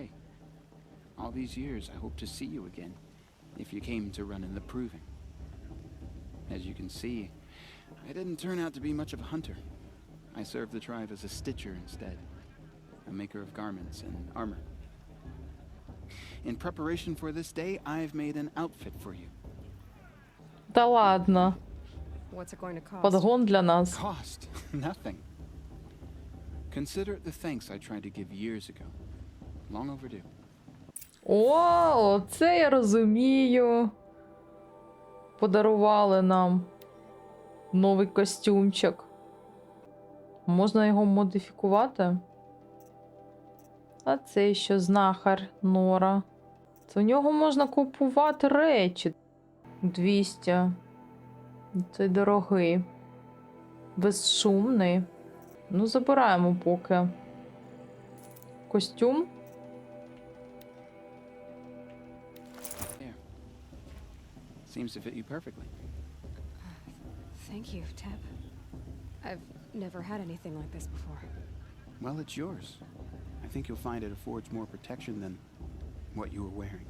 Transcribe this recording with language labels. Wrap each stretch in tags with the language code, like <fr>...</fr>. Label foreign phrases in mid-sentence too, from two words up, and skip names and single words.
<en>All these years, I hope to see you again, if you came to run in the proving. As you can see, I didn't turn out to be much of a hunter. I serve the tribe as a stitcher instead, a maker of garments and armor. In preparation for this day, I've made an outfit for you.</en> <uk>Та ладно.</uk> <en>What's it going to cost?</en> <uk>Подгон для нас.</uk> <en>Cost? Nothing. Consider it the thanks I tried to give years ago. Long overdue.</en> <uk>О, це я розумію. Подарували нам новий костюмчик. Можна його модифікувати? А це що знахар Нора. Це в нього можна купувати речі. 200. Це дорогий. Безшумний. Ну, забираємо поки. Костюм.</uk> <en>There. Seems to fit you perfectly. Thank you, Teb. I've never had anything like this before. Well, it's yours. I think you'll find it affords more protection than what you were wearing.</en>